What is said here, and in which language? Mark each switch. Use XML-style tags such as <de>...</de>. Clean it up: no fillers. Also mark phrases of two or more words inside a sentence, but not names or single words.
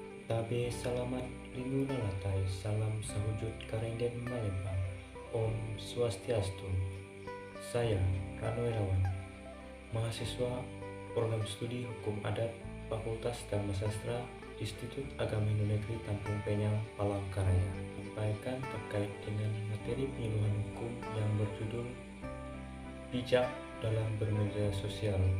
<nij>Tabe salamat linu lalatai, salam sahujud karenden malembang.</nij> <id>Om Swastiastu. Saya Rano Irawan, mahasiswa program studi Hukum Adat Fakultas Dharma Sastra Institut Agama Hindu Negeri Tampung Penyang, Palangkaraya, menyampaikan terkait dengan materi penyuluhan hukum yang berjudul Bijak dalam Bermedia Sosial.</id>